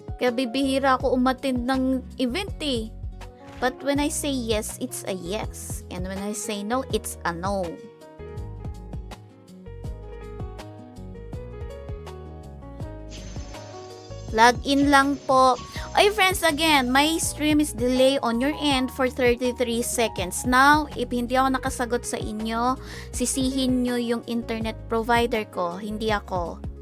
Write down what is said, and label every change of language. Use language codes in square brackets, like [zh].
[tl] Kaya bibihira ako umattend ng event eh. [en] But when I say yes, it's a yes. And when I say no, it's a no. [tl] Log in lang po. [en] Oy friends, again, my stream is delay on your end for 33 seconds. [tl] Now, if hindi ako nakasagot sa inyo, sisihin nyo yung internet provider ko, hindi ako.